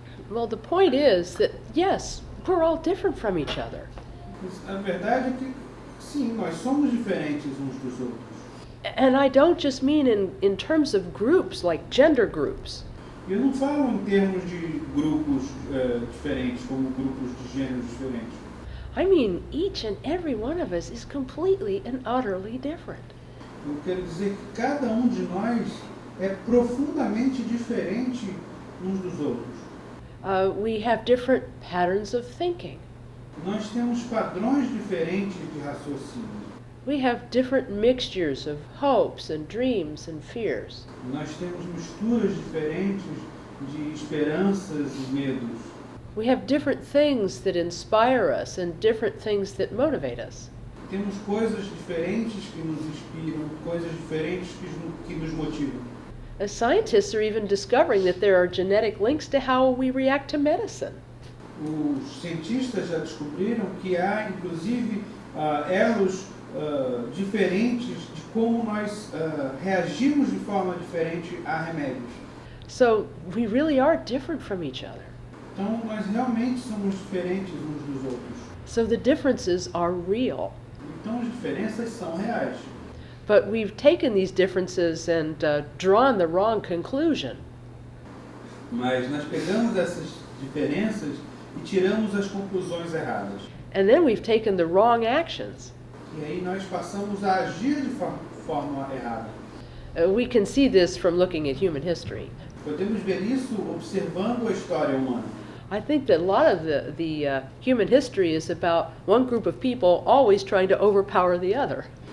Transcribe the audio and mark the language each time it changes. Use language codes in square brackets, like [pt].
[en] Well, the point is that, yes, we're all different from each other. [pt] Mas a verdade é que, sim, nós somos diferentes uns dos outros. [en] And I don't just mean in terms of groups, like gender groups. [pt] Eu não falo em termos de grupos diferentes, como grupos de gêneros diferentes. [en] I mean, each and every one of us is completely and utterly different. [pt] Eu quero dizer que cada de nós é profundamente diferente uns dos outros. [en] We have different patterns of thinking. [pt] Nós temos padrões diferentes de raciocínio. [en] We have different mixtures of hopes and dreams and fears. [pt] Nós temos misturas diferentes de esperanças e medos. [en] We have different things that inspire us and different things that motivate us. [pt] Temos coisas diferentes que nos inspiram, coisas diferentes que nos motivam. [en] Scientists are even discovering that there are genetic links to how we react to medicine. [pt] Os cientistas já descobriram que há, inclusive, elos diferentes de como nós reagimos de forma diferente a remédios. [en] So we really are different from each other. [pt] Então, nós realmente somos diferentes uns dos outros. [en] So the differences are real. [pt] Então, as diferenças são reais. [en] But we've taken these differences and drawn the wrong conclusion. [pt] Mas nós pegamos essas diferenças e tiramos as conclusões erradas. [en] And then we've taken the wrong actions. [pt] E aí nós passamos a agir de forma errada. [en] We can see this from looking at human history. [pt] Podemos ver isso observando a história humana. [en] I think that a lot of the human history is about one group of people always trying to overpower the other.